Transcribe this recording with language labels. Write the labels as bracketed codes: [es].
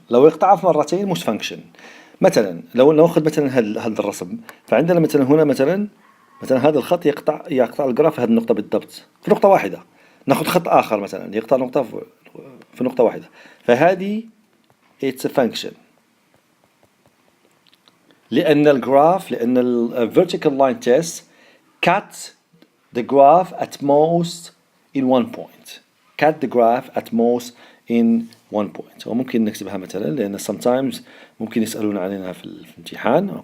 [ar] لو يقطعها في مرتين مش function. مثلا لو ناخذ مثلا هذا الرسم، فعندنا مثلا هنا مثلا هذا الخط يقطع الجراف في هذه النقطة بالضبط في نقطة واحدة. ناخذ خط آخر مثلا يقطع نقطة في نقطة واحدة، فهذه [en] it's a function. [ar] لأن ال [en] vertical line test cut the graph at most in one point. cut the graph at most in one point. [ar] وممكن نكتبها مثلا لأن sometimes ممكن يسألون عنها في الامتحان.